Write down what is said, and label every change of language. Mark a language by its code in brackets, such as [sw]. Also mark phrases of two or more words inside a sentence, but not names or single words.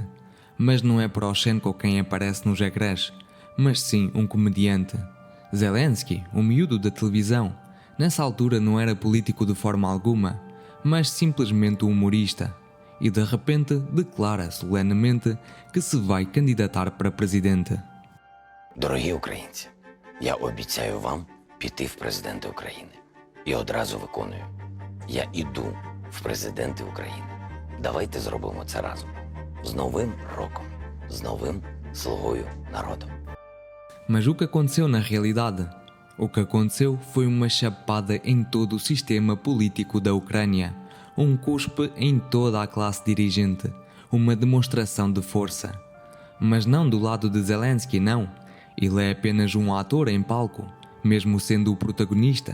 [pt] Mas não é Poroshenko quem aparece nos ecrãs, mas sim um comediante. Zelensky, o miúdo da televisão, nessa altura não era político de forma alguma, mas simplesmente um humorista. E de repente declara solenemente que se vai candidatar para presidente. [uk] Дорогі українці, я обіцяю вам піти в президенти України. І одразу виконую. Я іду в президенти України. Давайте зробимо це разом. З Новим роком, з новим слугою народу. [pt] Mas o que aconteceu na realidade? O que aconteceu foi uma chapada em todo o sistema político da Ucrânia, um cuspe em toda a classe dirigente, uma demonstração de força. Mas não do lado de Zelensky, não. Ele é apenas um ator em palco, mesmo sendo o protagonista.